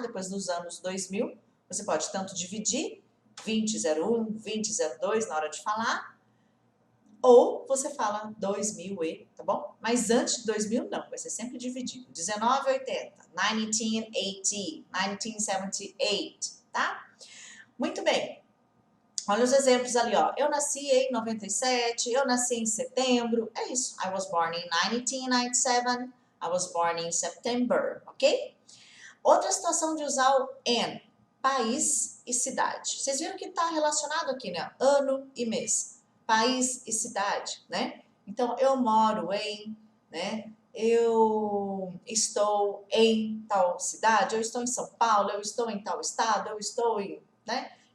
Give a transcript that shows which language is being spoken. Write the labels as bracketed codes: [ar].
[pt] Depois dos anos 2000, você pode tanto dividir 2001, 2002 na hora de falar, ou você fala 2000 e, tá bom? Mas antes de 2000, não, vai ser sempre dividido. 1980, 1980, 1978, tá? Muito bem. Olha os exemplos ali, ó. Eu nasci em 97, eu nasci em setembro. É isso. [en] I was born in 1997. I was born in September, ok? [pt] Outra situação de usar o an, país e cidade. Vocês viram que está relacionado aqui, né? Ano e mês. País e cidade, né? Então, eu moro em, né? Eu estou em tal cidade, eu estou em São Paulo, eu estou em tal estado, eu estou em, né?